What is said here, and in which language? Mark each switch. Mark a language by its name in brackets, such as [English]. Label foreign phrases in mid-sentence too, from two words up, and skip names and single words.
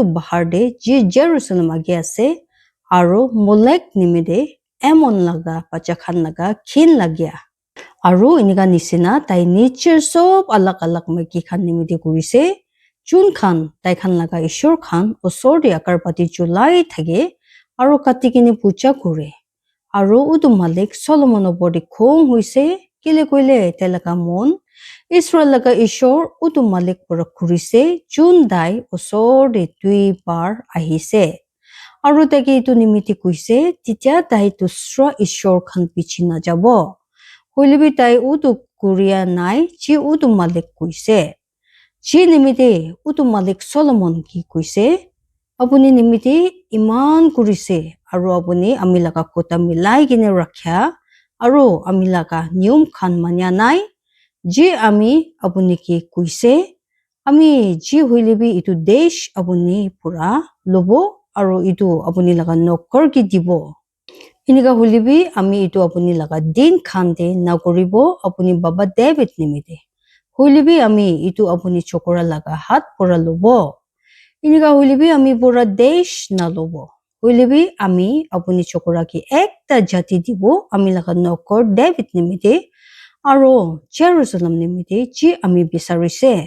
[Naga Pidgin] bahar de Jerusalem age ase aru Molek nimide Ammon laga bacha khan laga khin lagya aru inika nisina tai nicher sob alak maiki khan nimide kurise chun khan tai khan laga ishor khan osor de akarpati julai thage aru katikini puja kore aru udu malik Solomon obor de khong hoise Kile koile telaka mon Israel laga ishor utu malik pura kurise jun dai osor de tui bar ahise. Aru taki itu nimiti kuise titia tai dusra ishor khan pichi na jabo. Hoilibi tai utu kuria nai chi utu malik kuise. Chi nimiti utu malik Solomon ki kuise. Apuni nimiti iman kurise. Aru apuni amilaka kota milai gine rakhya. Aru amilaka niyum khan manya nai. Ji ami apuni ki kuise. Ami ji hoilibi itu desh apuni pura lobo. Aru itu apuni laga nokor ki dibo. Inika hoilibi ami itu apuni laga din khande nagoribo apuni baba David nimite. Hoilibi ami itu apuni chokora laga hat pura lobo. Inika hoilibi ami pura desh na lobo. Hoilibi ami apuni chokora ki ekta jati dibo ami laga nokor David nimite. Aru Jerusalem nimite ji ami bisarise.